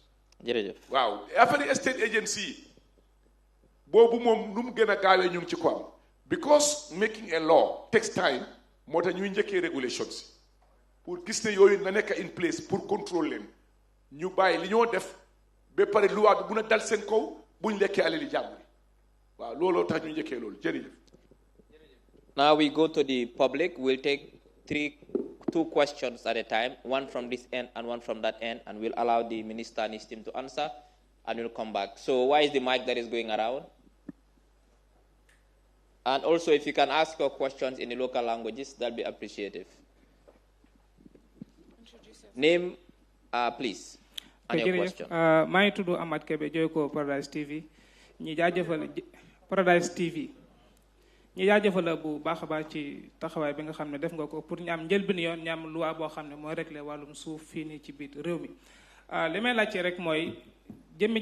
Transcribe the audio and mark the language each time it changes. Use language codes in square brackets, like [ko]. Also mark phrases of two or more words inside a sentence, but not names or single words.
[wo] jërëjëf waaw affaire [en] state agency [wo] yi boobu moom nu mu gën a gaawee ñu ngi ci ko am [en] because making a law takes time [wo] moo tax ñuy njëkkee regulations pour gis ne yooyu na nekk [en] in place [fr] pour contrôler [wo] leen ñu bàyyi li ñoo def ba pare loi bi mun a dal seen kaw buñ lekkee alali jàmbur waaw looloo tax ñu njëkkee loolu jërëjëf. [en] Now we go to the public. We'll take two questions at a time, one from this end and one from that end, and we'll allow the minister and his team to answer, and we'll come back. So why is the mic that is going around? And also, if you can ask your questions in the local languages, that'll be appreciative. Name, please, and your question. My to do Ahmad Kebe Joyko Paradise TV. Paradise TV. [wo] ñi jaajëfal bu baax a baax ci taxawaay bi nga xam ne def nga ko pour ñu am njëlbéen yoon ñu am loi boo xam ne mooy régler wàllum suuf fii nii ci biir réew mi li may laajte rek mooy jëmmi